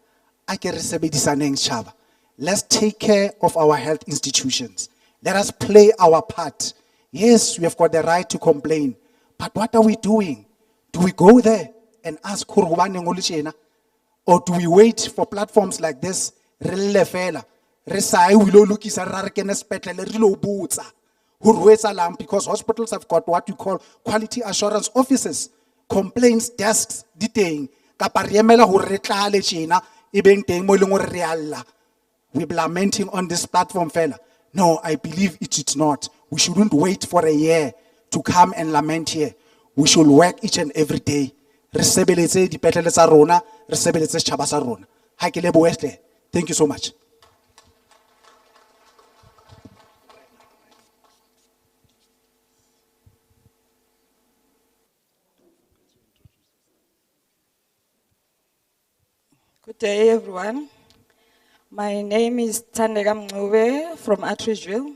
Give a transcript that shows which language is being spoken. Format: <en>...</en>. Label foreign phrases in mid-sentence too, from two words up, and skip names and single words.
<en>Let's take care of our health institutions. Let us play our part. Yes, we have got the right to complain, but what are we doing? Do we go there and ask, or do we wait for platforms like this,</en> <st>Re sa ye ho ilo lokisa, re ra re kene sepetlele, re lo botsa hore ho etsahalang,</st> <en>because hospitals have got what we call quality assurance officers, complaints desks</en> <st>di teng, kapa re emela hore re tlale tjena e beng teng mo e leng hore re a lla.</st> <en>We're lamenting on this platform, fella. No, I believe it is not. We shouldn't wait for a year to come and lament here. We should work each and every day.</en> <st>Re sebeletse dipetlele tsa rona, re sebeletse setjhaba sa rona. Ha ke lebohe hle.</st> <en>Thank you so much. Good day, everyone. My name is Tandega Mngube from Atteridgeville.</en>